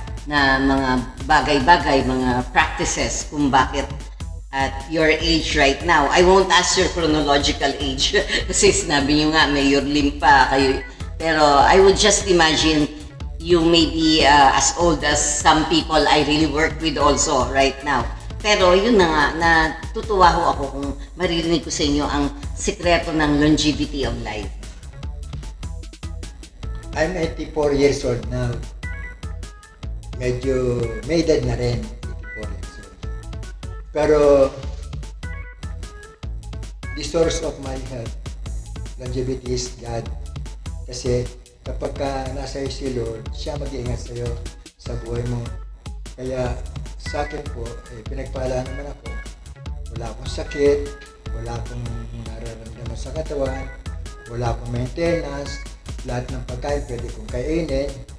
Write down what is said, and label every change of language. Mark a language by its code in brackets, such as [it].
[tl] na mga bagay-bagay, mga practices kung bakit [en] at your age right now. I won't ask your chronological age [tl] kasi sinabi niyo nga, [en] Mayor Lim [tl] pa kayo. [en] Pero I would just imagine you may be as old as some people I really work with also right now. [tl] Pero yun na nga, natutuwa ho ako kung maririnig ko sa inyo ang sikreto ng [en] longevity of life. I'm 84 years old now. [tl] Medyo may edad na rin, [en] 84 years old. Pero the source of my health, longevity is God. [tl] Kasi kapag ka nasa iyo si Lord, siya mag-iingat sa iyo sa buhay mo. Kaya sa akin po, pinagpala naman ako. Wala akong sakit, wala akong nararamdaman sa katawan, wala akong maintenance, lahat ng pagkain pwede kong kainin.